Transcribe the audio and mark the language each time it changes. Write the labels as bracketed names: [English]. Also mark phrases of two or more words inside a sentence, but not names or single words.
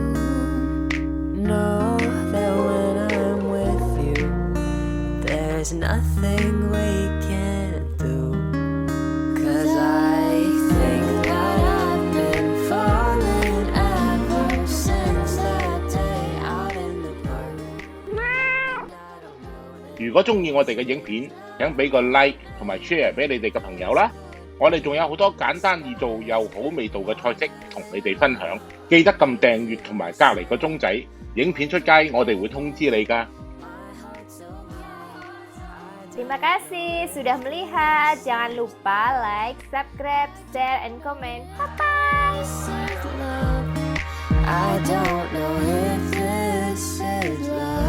[English] Know that when I'm with you, there's nothing we can't do. 'Cause I think that I've been falling ever since that day out in the park. [Cantonese] 如果中意我哋嘅影片，請俾個 like 同埋 share 俾你哋嘅朋友啦。我哋仲有好多簡單易做又好味道嘅菜式同你哋分享，記得撳訂閱同埋隔離個鐘仔，影片出街我哋會通知你㗎。 [Indonesian] Terima kasih sudah melihat. Jangan lupa [English] like, subscribe, share, and comment. Bye-bye. I don't know if this is love.